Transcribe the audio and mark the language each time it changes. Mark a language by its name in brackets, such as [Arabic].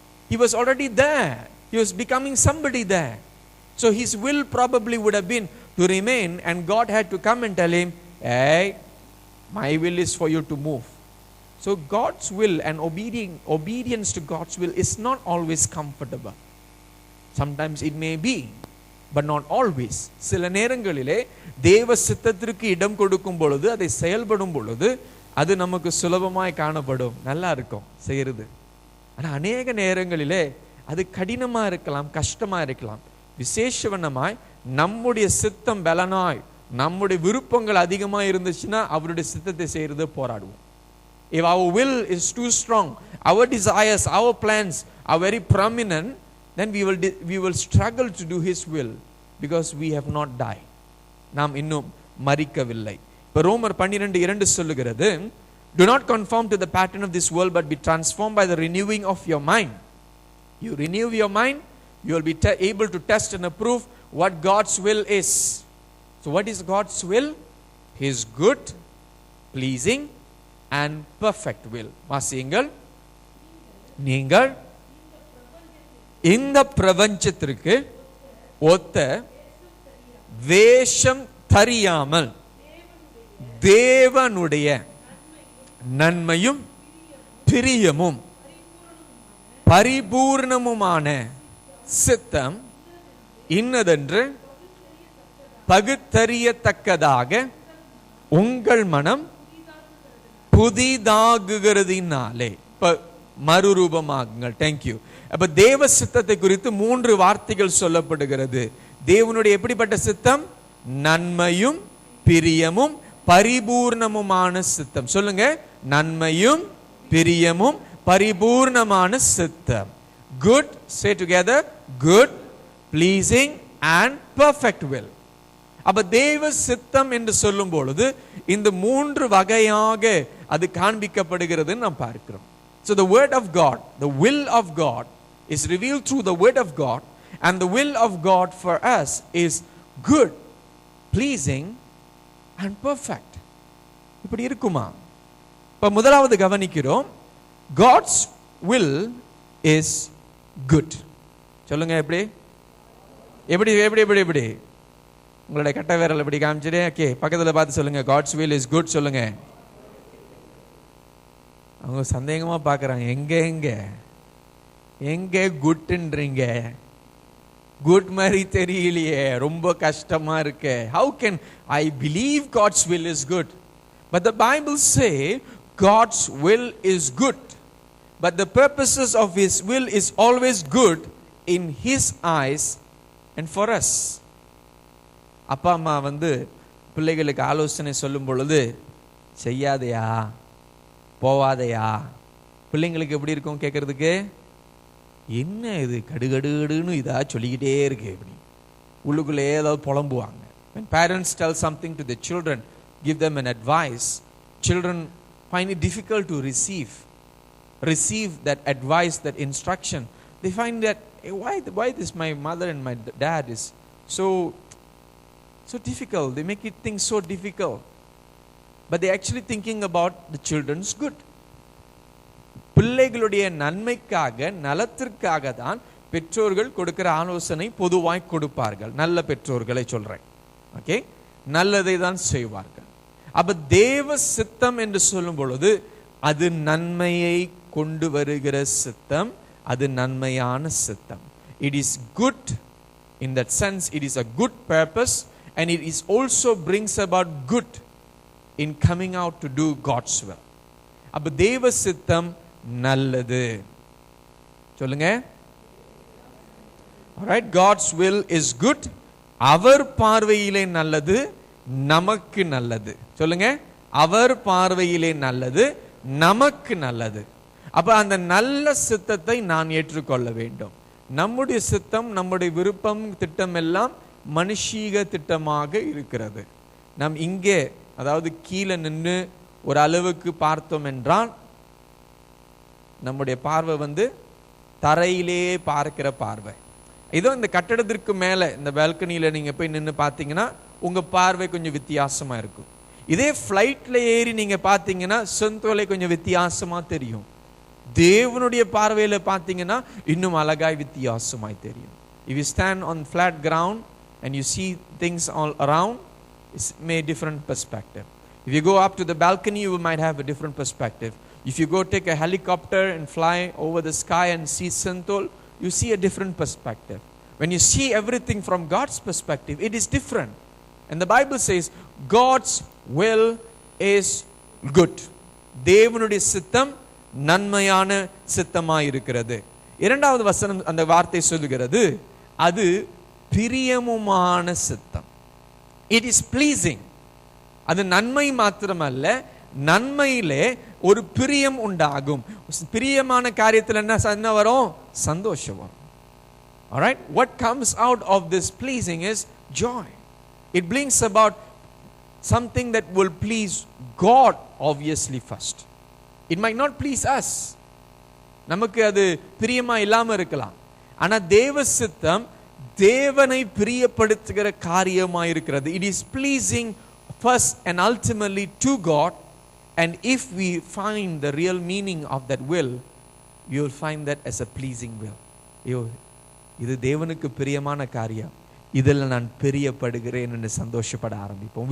[English] He was already there. He was becoming somebody there. So his will probably would have been to remain, and God had to come and tell him, hey, my will is for you to move. So God's will and obedience to God's will is not always comfortable. Sometimes it may be, but not always. [Tamil] சில நேரங்களிலே தேவ சித்தத்திற்கு இடம் கொடுக்கும் பொழுது, அதை செயல்படும் பொழுது, அது நமக்கு சுலபமாய் காணப்படும், நல்லா இருக்கும் செய்யறது. ஆனால் அநேக நேரங்களிலே அது கடினமாக இருக்கலாம், கஷ்டமாக இருக்கலாம். விசேஷவனமாய் நம்முடைய சித்தம் பலனாய், நம்முடைய விருப்பங்கள் அதிகமாக இருந்துச்சுன்னா அவருடைய சித்தத்தை செய்யறது போராடுவோம். [English] If our will is too strong, our desires, our plans are very prominent, then we will struggle to do his will because we have not died. [Tamil] நாம் இன்னும் மரிக்கவில்லை. இப்போ ரோமர் 12:2 சொல்லுகிறது, [English] do not conform to the pattern of this world but be transformed by the renewing of your mind. You renew your mind, you will be able to test and approve what God's will is. So what is God's will? His good, pleasing and perfect will. [Tamil] வாசியுங்கள். நீங்கள் இந்த பிரபஞ்சத்திற்கு ஒத்த வேஷம் தெரியாமல் தேவனுடைய நன்மையும் பிரியமும் பரிபூர்ணமுமான சித்தம் இன்னதென்று பகுத்தறியத்தக்கதாக உங்கள் மனம் புதிதாகுகிறதினாலே மறுரூபமாகுங்கள். தேங்க்யூ. அப்ப தேவ சித்தத்தை குறித்து 3 வார்த்தைகள் சொல்லப்படுகிறது. தேவனுடைய எப்படிப்பட்ட சித்தம்? நன்மையும் பிரியமும் பரிபூர்ணமுமான சித்தம். சொல்லுங்க, நன்மையும் பிரியமும் பரிபூர்ணமான சித்தம். [English] Good, say together, good, pleasing and perfect will. [Tamil] அப்ப தேவ சித்தம் என்று சொல்லும் பொழுது இந்த 3 வகையாக அது காண்பிக்கப்படுகிறது நாம் பார்க்கிறோம். [English] So the word of God, the will of God is revealed through the word of God, and the will of God for us is good, pleasing and perfect. [Tamil] இப்படி இருக்குமா? இப்ப முதலாவது கவனிக்கிறோம், [English] God's will is good. [Tamil] சொல்லுங்க, எப்படி எப்படி எப்படி எப்படி எப்படி உங்களுடைய கட்ட விரல் எப்படி காமிச்சிட்டு, ஓகே, பக்கத்துல பார்த்து சொல்லுங்க, [English] God's will is good [Tamil] சொல்லுங்க. அவங்க சந்தேகமா பார்க்கறாங்க, எங்க எங்க எங்க குட்ன்றீங்க, குட் மாதிரி தெரியலையே, ரொம்ப கஷ்டமா இருக்கு. [English] How can I believe God's will is good? But the Bible say God's will is good, but the purposes of his will is always good in his eyes and for us. [Tamil] அப்பா அம்மா பிள்ளைகளுக்கு ஆலோசனை சொல்லும் பொழுது, செய்யாதையா போவாதையா, பிள்ளைங்களுக்கு எப்படி இருக்கும் கேட்கறதுக்கு? என்ன இது கடுகடுன்னு இதா சொல்லிக்கிட்டே இருக்கு, இப்படி உள்ளுக்குள்ளே ஏதாவது புலம்புவாங்க. [English] When parents tell something to the children, give them an advice, children find it difficult to receive that advice, that instruction. They find that, hey, why this my mother and my dad is so difficult. They make it things so difficult, but they actually thinking about the children's good. [Tamil] பிள்ளைகளுடைய நன்மைக்காக, நலத்திற்காக தான் பெற்றோர்கள் கொடுக்கிற ஆலோசனை பொதுவாய் கொடுப்பார்கள். நல்ல பெற்றோர்களை சொல்றேன், ஓகே, நல்லதை தான் செய்வார்கள். அப்ப தேவ சித்தம் என்று சொல்லும் பொழுது அது நன்மையை கொண்டு வருகிற சித்தம், அது நன்மையான சித்தம். [English] It is good in that sense, it is a good purpose, and it is also brings about good in coming out to do God's will. [Tamil] அப்ப தேவ சித்தம் நல்லது சொல்லுங்க. [English] Alright, God's will is good. [Tamil] அவர் பார்வையிலே நல்லது, நமக்கு நல்லது. சொல்லுங்க, அவர் பார்வையிலே நல்லது, நமக்கு நல்லது. அப்ப அந்த நல்ல சித்தத்தை நான் ஏற்றுக்கொள்ள வேண்டும். நம்முடைய சித்தம், நம்முடைய விருப்பம், திட்டம் எல்லாம் மனுஷீக திட்டமாக இருக்கிறது. நாம் இங்கே, அதாவது கீழே நின்று ஒரு அளவுக்கு பார்த்தோம் என்றால் நம்முடைய பார்வை தரையிலே பார்க்கிற பார்வை. இதோ இந்த கட்டடத்திற்கு மேலே, இந்த பால்கனியில நீங்க போய் நின்று பார்த்தீங்கன்னா உங்க பார்வை கொஞ்சம் வித்தியாசமா இருக்கும். இதே ஃப்ளைட்ல ஏறி நீங்க பார்த்தீங்கன்னா செந்தோலை கொஞ்சம் வித்தியாசமா தெரியும். தேவனுடைய பார்வையில பார்த்தீங்கன்னா இன்னும் அழகாய் வித்தியாசமாய் தெரியும். [English] If you stand on flat ground and you see things all around, it's may different perspective. If you go up to the balcony, you might have a different perspective. If you go take a helicopter and fly over the sky and see Senthol, you see a different perspective. When you see everything from God's perspective, it is different. And the Bible says God's will is good. [Tamil] தேவனுடைய சித்தம் நன்மையான சித்தமாய் இருக்கிறது. இரண்டாவது வசனம் அந்த வார்த்தை சொல்லுகிறது, அது பிரியமுமான சித்தம். [English] It is pleasing. [Tamil] அது நன்மை மாத்திரமல்ல, நன்மையிலே ஒரு பிரியம் உண்டாகும். பிரியமான காரியத்தில் என்ன வரும்? சந்தோஷம் வரும். [English] All right, what comes out of this pleasing is joy. It brings about something that will please God obviously first. It might not please us. [Tamil] நமக்கு அது பிரியமா இல்லாம இருக்கலாம். ஆனா தேவ சித்தம் தேவனை பிரியப்படுத்துகிற காரியமாய் இருக்கிறது. [English] It is pleasing first and ultimately to God, and if we find the real meaning of that will, you will find that as a pleasing will. [Tamil] இது தேவனுக்கு பிரியமான காரியம், இதில் நான் பிரியப்படுகிறேன் என்று சந்தோஷப்பட ஆரம்பிப்போம்.